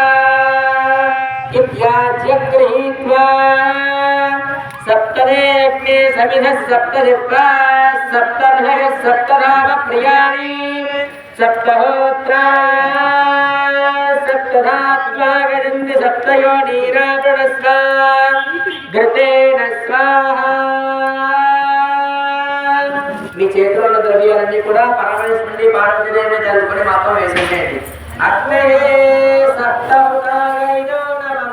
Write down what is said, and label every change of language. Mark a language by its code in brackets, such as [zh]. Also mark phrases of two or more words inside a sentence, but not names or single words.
[sa] इत्याद्य गृहीत्वा सप्तदेऽग्ने समिधः सप्तदिक्वा सप्तर्षयः सप्तधाम प्रियाणि सप्तहोत्रा सप्तधात्मा गजन्ति सप्तयोनीरावणस्व घृतेन स्वाहा। [te] మీ చేతిలో ఉన్న ద్రవ్యాలన్నీ కూడా పరమేశ్వరుని పార్వతీదేవిని తలుపుకొని మొత్తం వేసేసేయండి. [sa] అగ్నే సప్తముఖాయో నమః.